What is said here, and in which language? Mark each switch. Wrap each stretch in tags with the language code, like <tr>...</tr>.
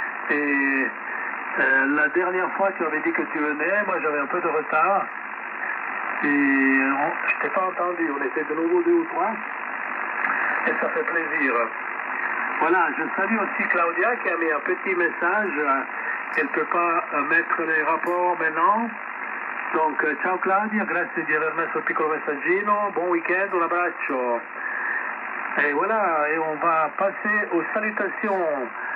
<fr>Et la dernière fois tu avais dit que tu venais, moi j'avais un peu de retard. Et je t'ai pas entendu, on était de nouveau 2 ou 3. Et ça fait plaisir. Voilà, je salue aussi Claudia qui a mis un petit message. Elle ne peut pas mettre les rapports maintenant. Donc,</fr> <it>ciao Claudia, grazie di aver messo il piccolo messaggino. Buon weekend, un abbraccio.</it> <fr>Et voilà, et on va passer aux salutations.</fr>